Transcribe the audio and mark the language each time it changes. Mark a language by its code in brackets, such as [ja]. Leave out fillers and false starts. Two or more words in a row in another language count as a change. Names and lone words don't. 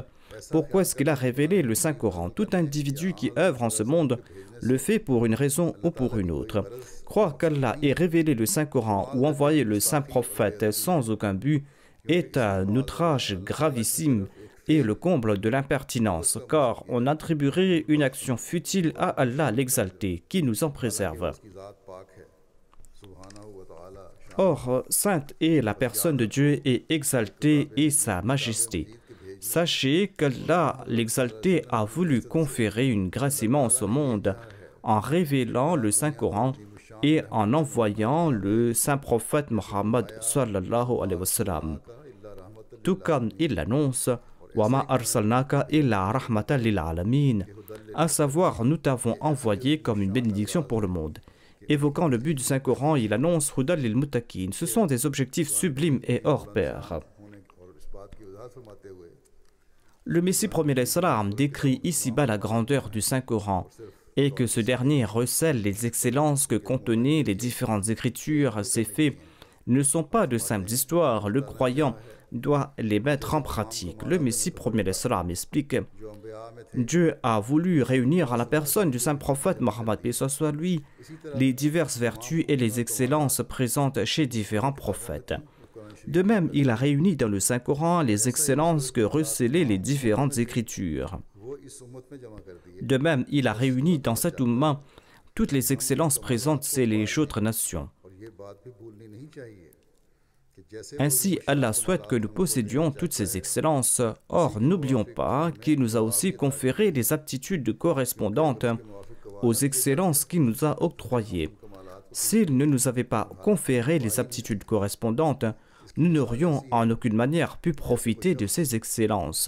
[fr] Pourquoi est-ce qu'il a révélé le Saint-Coran? Tout individu qui œuvre en ce monde le fait pour une raison ou pour une autre. Croire qu'Allah ait révélé le Saint-Coran ou envoyé le saint prophète sans aucun but est un outrage gravissime et le comble de l'impertinence, car on attribuerait une action futile à Allah l'exalté, qui nous en préserve. [ur] اس کی ذات پاک ہے [ar] سبحانه وتعالى [fr] Or, sainte est la personne de Dieu et exaltée est sa majesté. Sachez qu'Allah l'exalté a voulu conférer une grâce immense au monde en révélant le Saint-Coran et en envoyant le saint prophète Mohammed [ar] صلى الله عليه وسلم. [fr] Tout comme il l'annonce: [ar] وما أرسلناك إلا رحمة للعالمين, [fr] à savoir, nous t'avons envoyé comme une bénédiction pour le monde. Évoquant le but du Saint-Coran, il annonce [ar] هدى للمتقين. [fr] Ce sont des objectifs sublimes et hors pair. [ur] ہونے اور اس بات کی وضاحت فرماتے ہوئے [fr] Le Messie premier l'Islam décrit ici-bas la grandeur du Saint-Coran et que ce dernier recèle les excellences que contenaient les différentes écritures. Ces faits ne sont pas de simples histoires. Le croyant doit les mettre en pratique. Le Messie premier l'Islam explique: [ur] جو انبیاء میں تھے [fr] Dieu a voulu réunir à la personne du saint prophète Mohammed soit lui les diverses vertus et les excellences présentes chez différents prophètes. De même, il a réuni dans le Saint-Coran les excellences que recélaient les différentes écritures. [ur] وہ اس امت میں جمع کر دیے [fr] De même, il a réuni dans cette oumma toutes les excellences présentes chez les autres nations. [ur] اور یہ بات بھی بھولنی نہیں چاہیے [fr] Ainsi, Allah souhaite que nous possédions toutes ces excellences. Or, n'oublions pas qu'il nous a aussi conféré des aptitudes correspondantes aux excellences qu'il nous a octroyées. S'il ne nous avait pas conféré les aptitudes correspondantes, nous n'aurions en aucune manière pu profiter de ces excellences.